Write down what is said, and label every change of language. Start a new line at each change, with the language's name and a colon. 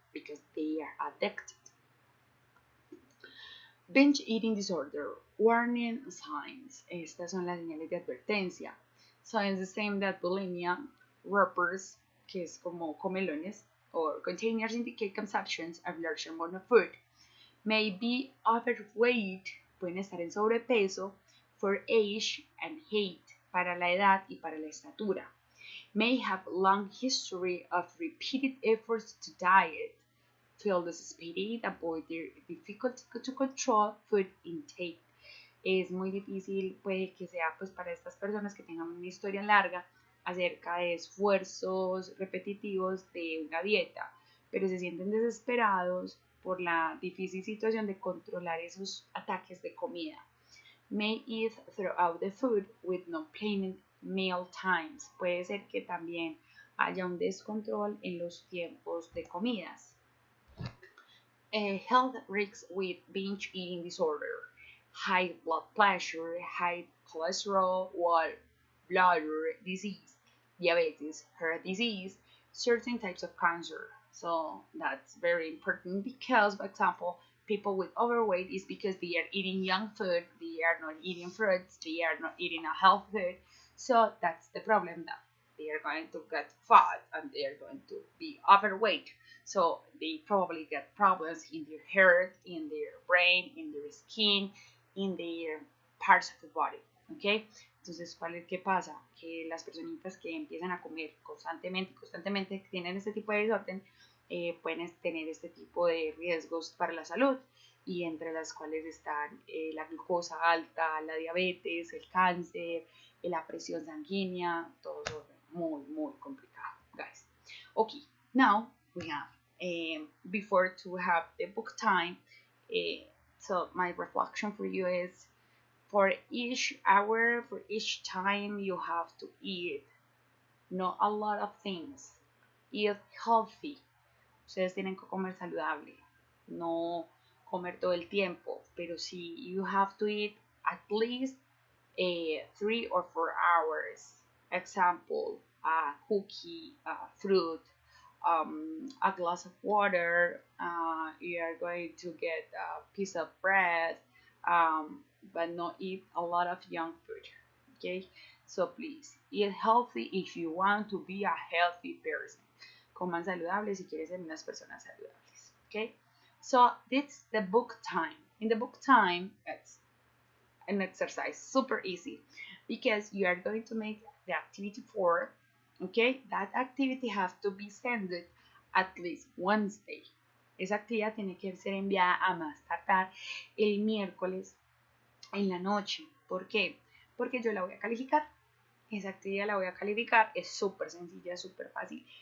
English: Because they are addicted. Binge eating disorder, warning signs.
Spanish: Estas son las señales de advertencia.
English: Signs the same that bulimia, wrappers,
Spanish: que es como comelones,
English: or containers indicate consumptions of large amount of food. May be overweight,
Spanish: pueden estar en sobrepeso,
English: for age and height,
Spanish: para la edad y para la estatura.
English: May have long history of repeated efforts to diet, feel desesperated, avoid their difficulty to control food intake.
Spanish: Es muy difícil, puede que sea pues para estas personas que tengan una historia larga acerca de esfuerzos repetitivos de una dieta, pero se sienten desesperados por la difícil situación de controlar esos ataques de comida.
English: May eat throughout the food with no planned meal times.
Spanish: Puede ser que también haya un descontrol en los tiempos de comidas.
English: Health risks with binge eating disorder, high blood pressure, high cholesterol, or bladder disease, diabetes, heart disease, certain types of cancer. So that's very important because, for example, people with overweight is because they are eating junk food, they are not eating fruits, they are not eating a healthy food. So that's the problem that they are going to get fat and they are going to be overweight. So they probably get problems in their heart, in their brain, in their skin, in their parts of the body.
Spanish: ¿Ok? Entonces, ¿qué pasa? Que las personitas que empiezan a comer constantemente, que tienen este tipo de desorden, pueden tener este tipo de riesgos para la salud, y entre las cuales están la glucosa alta, la diabetes, el cáncer, la presión sanguínea, todo eso muy complicado, guys.
English: Okay, now we have before to have the book time. So my reflection for you is, for each hour, for each time, you have to eat not a lot of things. Eat healthy.
Spanish: Ustedes tienen que comer saludable, no comer todo el tiempo, pero sí,
English: you have to eat at least 3 or 4 hours. Example, a cookie, fruit, a glass of water, you are going to get a piece of bread, but not eat a lot of junk food. Okay, so please eat healthy if you want to be a healthy person.
Spanish: Coman saludable si quieres ser unas personas saludables.
English: Okay, so this the book time. In the book time, it's an exercise super easy because you are going to make the activity 4. Okay, that activity has to be sent at least Wednesday.
Spanish: Esa actividad tiene que ser enviada a más tardar el miércoles en la noche. ¿Por qué? Porque yo la voy a calificar. Esa actividad la voy a calificar. Es súper sencilla, súper fácil.